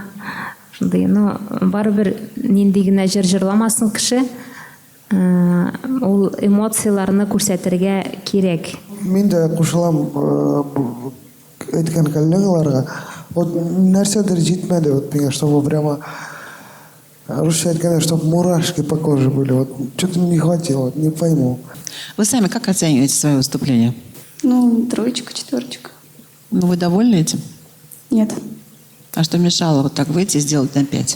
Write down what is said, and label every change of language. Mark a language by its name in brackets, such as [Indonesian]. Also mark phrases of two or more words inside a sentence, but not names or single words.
[Tatar] Шундый, барыбер нинди генә җыр җырламасын кеше, ул эмоцияларны күрсәтергә кирәк. Мин дә кушылам әйткән коллегаларга. Вот нәрсәдер җитмәде вот миңа, [Russian] чтобы прямо Русский айтқанда, чтобы мурашки по коже были. Вот что-то не хватило, вот, не пойму. Вы сами как оцениваете свое выступление? Ну, 3, 4. Ну, вы довольны этим? Нет. А что мешало вот так выйти и сделать на 5?